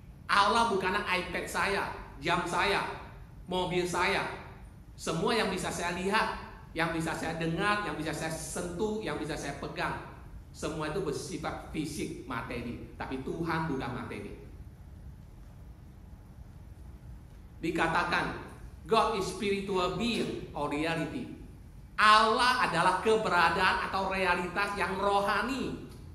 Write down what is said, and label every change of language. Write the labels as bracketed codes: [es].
[id] Allah bukanlah iPad saya, jam saya, mobil saya. Semua yang bisa saya lihat, yang bisa saya dengar, yang bisa saya sentuh, yang bisa saya pegang, semua itu bersifat fisik, materi. Tapi Tuhan bukan materi. Dikatakan [en] God is spiritual being or reality. [id] Allah adalah keberadaan atau realitas yang rohani.